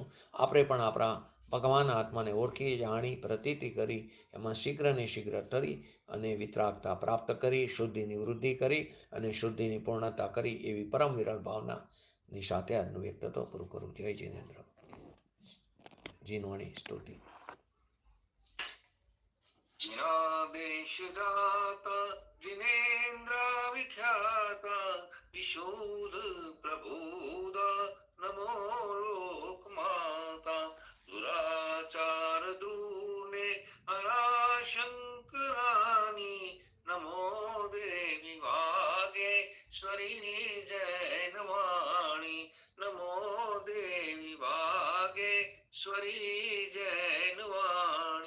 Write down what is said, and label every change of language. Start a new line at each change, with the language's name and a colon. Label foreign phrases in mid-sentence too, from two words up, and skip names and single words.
Gujarati: આપણે પણ આપણા ભગવાન આત્માને ઓળખી, જાણી, પ્રતીતિ કરી, એમાં શીઘ્ર ને શીઘ્ર તરી અને વિતરાગતા પ્રાપ્ત કરી, શુદ્ધિની વૃદ્ધિ કરી અને શુદ્ધિની પૂર્ણતા કરી, એવી પરમ વિરલ ભાવનાની સાથે આજનું વ્યક્તિત્વ પૂરું કરું. જય જિનેન્દ્ર. જીનવાણી સ્તુતિ.
Hindi: देश जाता जिनेन्द्र विख्याता विशुद्ध प्रबोधा नमो लोक माता दुराचार दूने हराशंकरानी नमो देवी वागेश्वरी जैनवाणी नमो देवी वागेश्वरी जैनवाणी